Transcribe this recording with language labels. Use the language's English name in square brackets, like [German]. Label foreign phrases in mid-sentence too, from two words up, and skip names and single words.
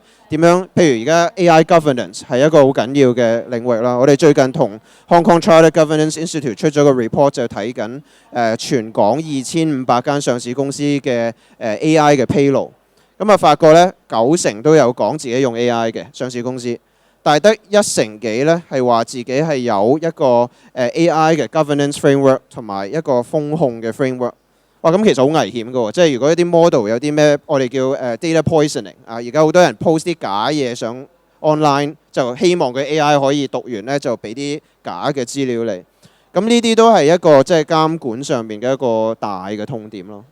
[Cantonese] 點樣？譬如而家 [English] AI governance [Cantonese] 係一個好緊要嘅領域啦。我哋最近同 Hong Kong Chartered Governance Institute 出咗個 report 就睇緊全港2500間上市公司嘅AI 嘅披露。咁啊發覺咧90%都有講自己用 AI 嘅上市公司，但係得1成幾咧係話自己係有一個AI 嘅 [English] governance framework [Cantonese] 同埋一個風控嘅 framework。哇！咁其實好危險㗎喎，即係如果一啲 model 有啲咩我哋叫 [English] data poisoning [Cantonese] 啊，而家好多人 post 啲假嘢上 online，就希望佢 AI 可以讀完咧就俾啲假嘅資料你。咁呢啲都係一個即係監管上面嘅一個大嘅痛點咯。